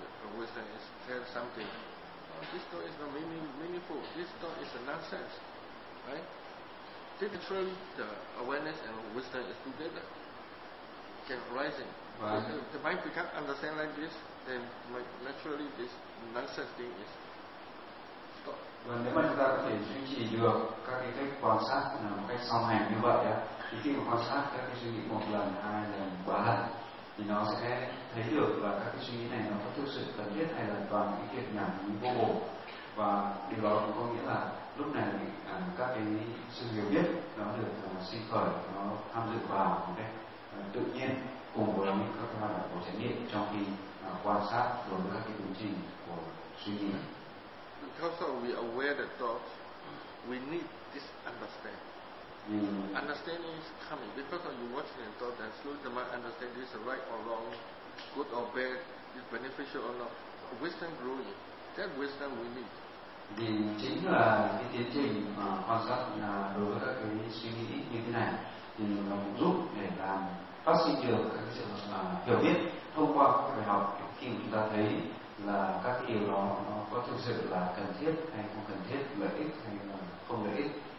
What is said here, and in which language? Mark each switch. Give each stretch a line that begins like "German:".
English: the wisdom is tell something. Oh, this thought is not meaningful. This thought is a nonsense. Right? Literally, the awareness and wisdom is together. Can arising. The mind becomes understand like this, then naturally this nonsense thing is stopped.
Vietnamese: Và nếu mà chúng ta có thể duy trì được các cái cách quan sát là một cách song hành như vậy á, thì khi mà quan sát các cái suy nghĩ một lần, hai lần, ba lần, thì nó sẽ thấy được là các cái suy nghĩ này nó có thực sự cần thiết hay là toàn những cái kiệt nhảm như vô bổ. Và điều đó cũng có nghĩa là lúc này các cái sự hiểu biết nó được sinh khởi, nó tham dự vào một cách tự nhiên cùng với những các hoạt động của trải nghiệm trong khi quan sát đối với các cái tiến trình của suy nghĩ.
English: Because we aware the thoughts, we need this understanding. Understanding is coming because of you watching and thought and slowly the mind understand this is right or wrong, good or bad, is beneficial or not. Wisdom growing. That wisdom we need.
Vietnamese: Vì chính là cái tiến trình mà quan sát là đối với các cái suy nghĩ như thế này thì nó giúp để làm phát sinh được các sự hiểu biết thông qua các bài học khi chúng ta thấy là các cái điều đó nó có thực sự là cần thiết hay không cần thiết, lợi ích hay là không lợi ích.